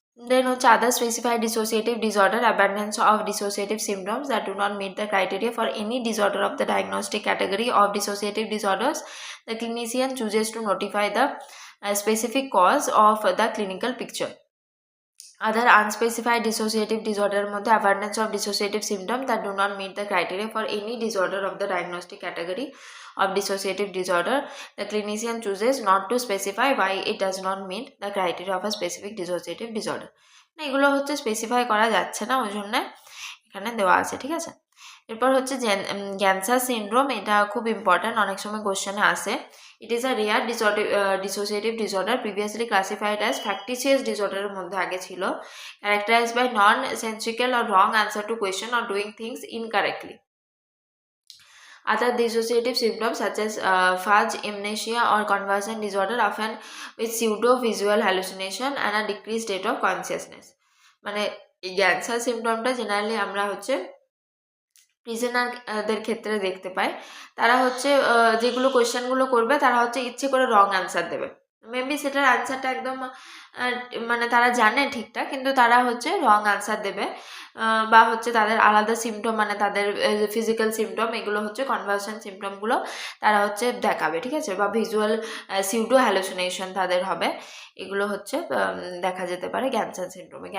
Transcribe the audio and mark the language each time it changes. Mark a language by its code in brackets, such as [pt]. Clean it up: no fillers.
[en] Then হচ্ছে other specified dissociative disorder, abundance of dissociative symptoms that do not meet the criteria for any disorder of the diagnostic category of dissociative disorders, the clinician chooses to notify the specific cause of the clinical picture. Other unspecified dissociative disorder মধ্যে abundance of dissociative symptoms that do not meet the criteria for any disorder of the diagnostic category of dissociative disorder. The clinician chooses not to specify why it does not meet the criteria of a specific dissociative disorder. [bn] না এগুলো হচ্ছে specify করা যাচ্ছে না, ওই জন্য এখানে দেওয়া আছে, ঠিক আছে। এরপর হচ্ছে গ্যানসার সিনড্রোম, এটা খুব ইম্পর্ট্যান্ট, অনেক সময় কোশ্চেনে আসে। [en] it is a rare dissociative disorder, previously classified as factitious [bn] ডিসঅর্ডারের মধ্যে আগে ছিল, [en] Characterized by nonsensical or wrong answer to question or doing things incorrectly. Other dissociative symptoms such as fudge, amnesia or conversion disorder, often with pseudo-visual hallucination and a decreased state of consciousness. [bn] মানে এই গ্যানসার সিমটমটা generally আমরা হচ্ছে প্রিজনারদের ক্ষেত্রে দেখতে পাই, তারা হচ্ছে যেগুলো কোয়েশ্চেনগুলো করবে তারা হচ্ছে ইচ্ছে করে রং অ্যান্সার দেবে, মেবি সেটার অ্যান্সারটা একদম মানে তারা জানে ঠিকঠাক, কিন্তু তারা হচ্ছে রং অ্যান্সার দেবে, বা হচ্ছে তাদের আলাদা সিমটম, মানে তাদের ফিজিক্যাল সিমটম, এগুলো হচ্ছে কনভার্সন সিমটমগুলো তারা হচ্ছে দেখাবে, ঠিক আছে, বা ভিজুয়াল সিউডো হ্যালুসিনেশন তাদের হবে, এগুলো হচ্ছে দেখা যেতে পারে গ্যানসার সিনড্রোমে।